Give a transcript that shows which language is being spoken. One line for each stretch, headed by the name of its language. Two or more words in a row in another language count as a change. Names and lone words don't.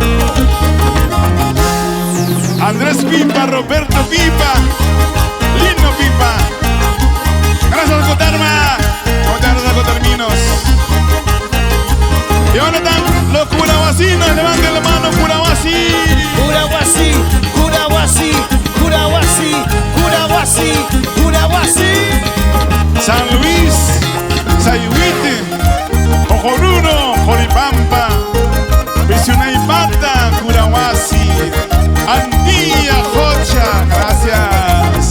Spanish: Andrés Pipa, Roberto Pipa, Lino Pipa. Gracias Cotarma, muchas gracias Cotarminos. Y ahora están los curahuasinos, levanten la mano Curahuasi. Curahuasi, Curahuasi, Curahuasi, Curahuasi, Curahuasi. San Luis, Sayhuite, Ojoruro, Joripampa, Visionaipata, Curahuasi, Antilla, Jocha, gracias.